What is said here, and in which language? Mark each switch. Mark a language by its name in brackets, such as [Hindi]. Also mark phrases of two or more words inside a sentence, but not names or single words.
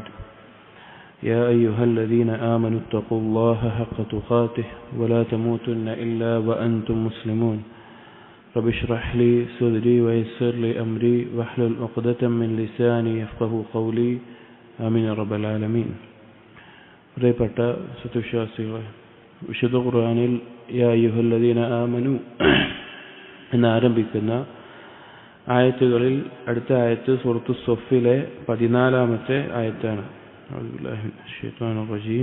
[Arabic] يا أيها الذين آمنوا اتقوا الله حق تقاته ولا تموتن إلا وأنتم مسلمون. رب اشرح لي صدري ويسر لي أمري واحلل عقدة من لساني يفقهوا قولي. آمين يا رب العالمين. [Malayalam] പ്രിയപ്പെട്ട സത്യവിശ്വാസികളെ, വിശുദ്ധ ഖുർആനിൽ [Arabic] يا أيها الذين آمنوا [Malayalam] എന്നാരംഭിക്കുന്ന ആയത്തുകളിൽ അടുത്ത ആയത്ത് സൂറത്തു സൊഫിലെ 14-ാമത്തെ ആയത്താണ്. [Arabic] أعوذ بالله من الشيطان الرجيم.